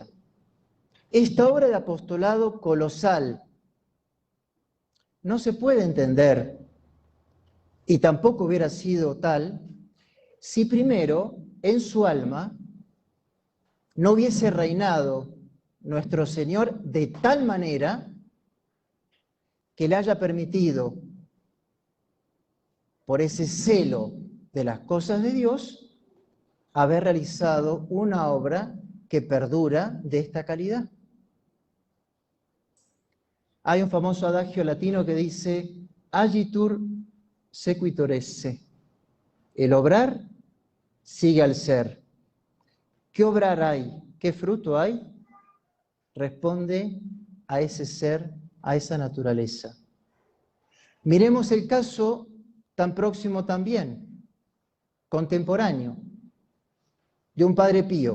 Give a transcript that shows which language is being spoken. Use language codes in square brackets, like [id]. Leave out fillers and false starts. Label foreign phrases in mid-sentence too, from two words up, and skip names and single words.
[es] Esta obra de apostolado colosal no se puede entender, y tampoco hubiera sido tal, si primero en su alma no hubiese reinado nuestro Señor de tal manera que le haya permitido, por ese celo de las cosas de Dios, haber realizado una obra que perdura de esta calidad. Hay un famoso adagio latino que dice, [la] agitur sequitur esse. [es] El obrar sigue al ser. ¿Qué obrar hay? ¿Qué fruto hay? Responde a ese ser, a esa naturaleza. Miremos el caso tan próximo también, contemporáneo, de un Padre Pío.